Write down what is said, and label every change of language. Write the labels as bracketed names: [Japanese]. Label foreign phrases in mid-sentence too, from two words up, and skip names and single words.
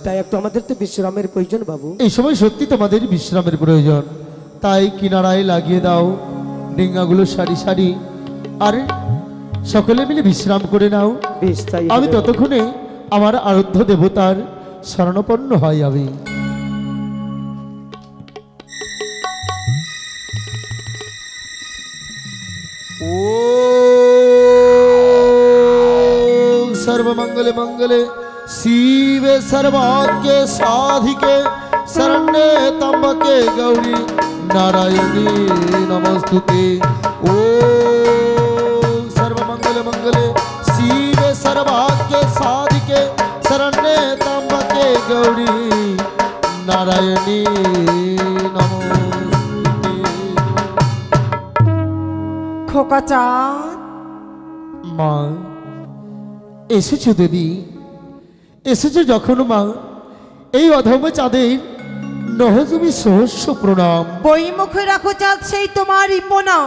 [Bangla] তাই একটু আমাদের তো বিশ্রামের প্রয়োজন বাবু। এই সময় সত্যি তোমাদের বিশ্রামের প্রয়োজন। তাই কিনারায় লাগিয়ে দাও ডিঙ্গাগুলো সারি সারি, আর সকলে মিলে বিশ্রাম করে নাও। বেশ তাই আমি হবে। ততক্ষণে আমার আরাধ্য দেবতার শরণাপন্ন হয় আমি। [Sanskrit] ओम सर्वमंगल मंगले शिवे सर्वाग्ये साधिके शरण्ये त्र्यंबके गौरी नारायणी नमस्तुते। ओम सर्वमंगल मंगले शिवे सर्वाग्ये साधिके शरण्ये त्र्यंबके गौरी नारायणी नमस्तुते। [Bangla] খোকা চাঁদ, মা এসেছো দেবী, এসেছো যখন মা, এই অধম চাঁদের নহ তুমি সহস্র প্রণাম। বই মুখে রাখো চাঁদ সেই তোমারই প্রণাম।